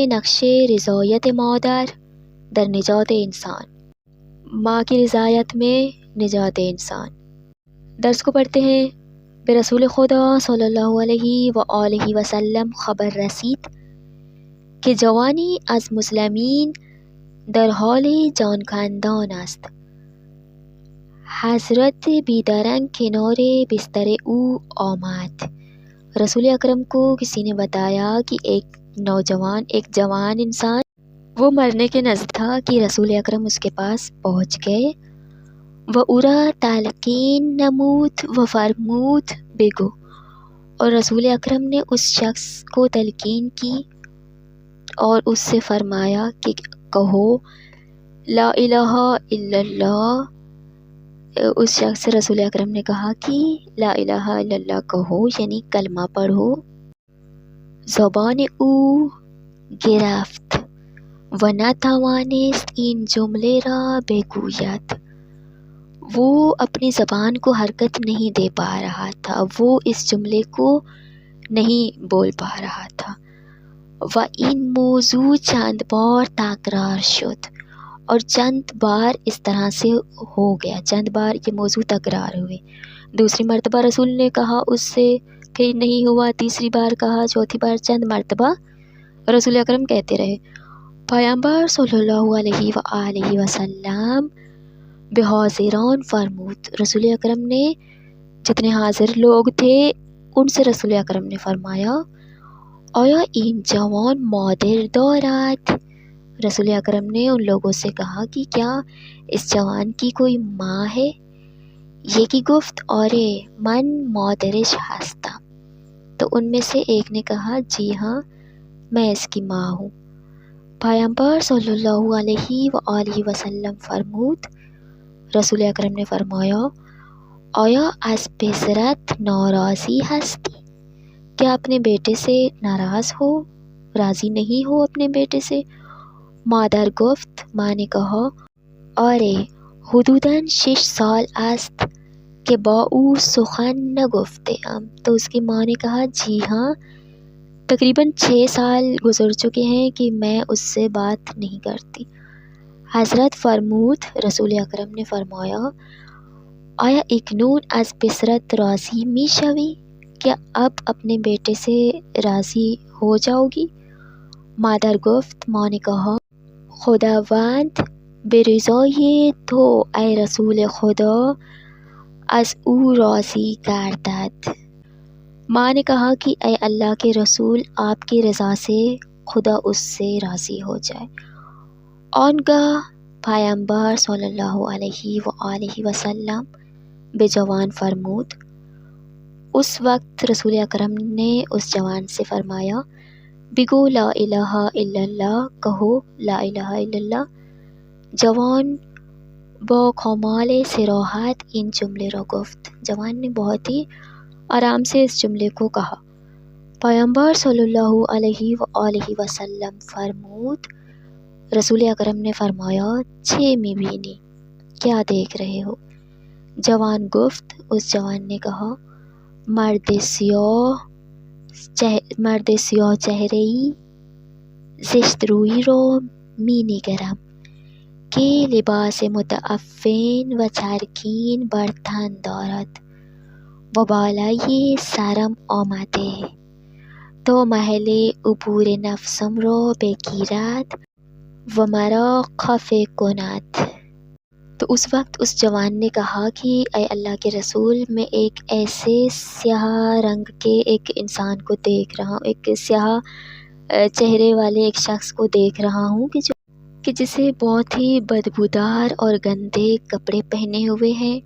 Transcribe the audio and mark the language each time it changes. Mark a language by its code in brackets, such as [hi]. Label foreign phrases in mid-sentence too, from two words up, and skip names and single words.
[fa] نقش رضایت مادر در نجات انسان، [ur] ماں کی رضایت میں نجات انسان۔ درس کو پڑھتے ہیں۔ [fa] بے رسول خدا [ar] صلی اللہ علیہ وآلہ وسلم [fa] خبر رسید که جوانی از مسلمین در حال جان کندن است. حضرت بیدرنگ کنار بستر او آمد۔ [ur] رسول اکرم کو کسی نے بتایا کہ ایک جوان انسان وہ مرنے کے نزد تھا کہ رسول اکرم اس کے پاس پہنچ گئے۔ [fa] وَأُوریٰ تلقین نمود و فرمود بگو، [ur] اور رسول اکرم نے اس شخص کو تلقین کی اور اس سے فرمایا کہ کہو [ar] لا الہ الا اللہ۔ [ur] اس شخص سے رسول اکرم نے کہا کہ [ar] لا الہ الا اللہ [ur] کہو، یعنی کلمہ پڑھو۔ [fa] زبان او گرفت و نتوانست این جمله را بگوید، [ur] وہ اپنی زبان کو حرکت نہیں دے پا رہا تھا، وہ اس جملے کو نہیں بول پا رہا تھا۔ [fa] و این موضوع چند بار تکرار شد، [ur] اور چند بار اس طرح سے ہو گیا، چند بار یہ موضوع تکرار ہوئے۔ دوسری مرتبہ رسول نے کہا، اس سے پھر نہیں ہوا، تیسری بار کہا، چوتھی بار چند مرتبہ رسول اکرم کہتے رہے۔ [fa] پیغمبر [ar] صلی اللہ علیہ وآلہ وسلم [fa] بے حاضران فرمود، [ur] رسول اکرم نے جتنے حاضر لوگ تھے ان سے رسول اکرم نے فرمایا، [fa] آیا این جوان مادر دارد؟ [ur] رسول اکرم نے ان لوگوں سے کہا کہ کیا اس جوان کی کوئی ماں ہے؟ [fa] یکی گفت آرے من مادرش ہستم، [ur] تو ان میں سے ایک نے کہا، جی ہاں میں اس کی ماں ہوں۔ [fa] پیغمبر [ar] صلی اللہ علیہ وآلہ وسلم [fa] فرمود، [ur] رسول اکرم نے فرمایا، [fa] آیا از پسرت ناراضی ہستی؟ [ur] کیا اپنے بیٹے سے ناراض ہو، راضی نہیں ہو اپنے بیٹے سے؟ [fa] مادر گفت، [ur] ماں نے کہا، [fa] آرے حدوداً 6 سال است کہ با او سخن نگفته ام، [ur] تو اس کی ماں نے کہا، جی ہاں تقریباً 6 سال گزر چکے ہیں کہ میں اس سے بات نہیں کرتی۔ [fa] حضرت فرمود، [ur] رسول اکرم نے فرمایا، [fa] آیا اکنون از پسرت راضی می شوی؟ [ur] کیا اب اپنے بیٹے سے راضی ہو جاؤ گی؟ [fa] مادر گفت، [ur] ماں نے کہا، [fa] خداوند به رضای تو ای رسول خدا از او راضی گردد۔ [ur] ماں نے کہا کہ اے اللہ کے رسول، آپ کی رضا سے خدا اس سے راضی ہو جائے۔ [fa] آنگاہ پیغمبر [ar] صلی اللہ علیہ وآلہ وسلم [fa] بے جوان فرمود، [ur] اس وقت رسول اکرم نے اس جوان سے فرمایا، بگو [ar] لا الہ الا اللہ، [ur] کہو [ar] لا الہ الا اللہ۔ [fa] جوان با کمال صراحت ان جملے را گفت، [ur] جوان نے بہت ہی آرام سے اس جملے کو کہا۔ [fa] پیغمبر [ar] صلی اللہ علیہ وآلہ وسلم [fa] فرمود، [ur] رسول اکرم نے فرمایا، [fa] چه میبینی؟ [ur] کیا دیکھ رہے ہو؟ [fa] جوان گفت، [ur] اس جوان نے کہا، [fa] مرد سیاه چہره‌ای زشت روی را می نگرم که لباس متعفن و چرکین بر تن دارد و بالای سرم آمده تا محل عبور نفسم را بگیرد و مرا خفه کند۔ [ur] تو اس وقت اس جوان نے کہا کہ اے اللہ کے رسول، میں ایک ایسے سیاہ رنگ کے ایک انسان کو دیکھ رہا ہوں، ایک سیاہ چہرے والے ایک شخص کو دیکھ رہا ہوں کہ جسے بہت ہی بدبودار اور گندے کپڑے پہنے ہوئے ہیں۔